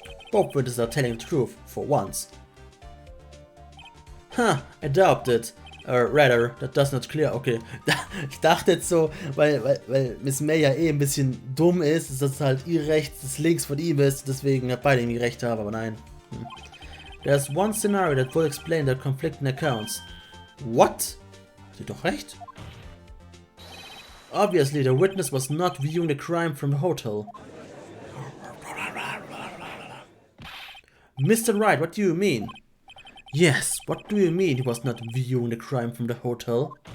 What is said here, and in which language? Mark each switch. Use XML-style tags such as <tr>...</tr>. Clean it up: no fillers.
<en>Both witnesses are telling the truth, for once. Ha, I doubt it. Rather, that does not clear.</en> <de>Okay, ich dachte jetzt so, weil Miss May ja eh ein bisschen dumm ist, dass das halt ihr rechts, das links von ihm ist, deswegen beide irgendwie recht haben, aber nein.</de> <en>There's one scenario that will explain the conflicting accounts. What?</en> <de>Hat sie doch recht?</de> <en>Obviously, the witness was not viewing the crime from the hotel. Mr. Wright, what do you mean? Yes, what do you mean he was not viewing the crime from the hotel?</en>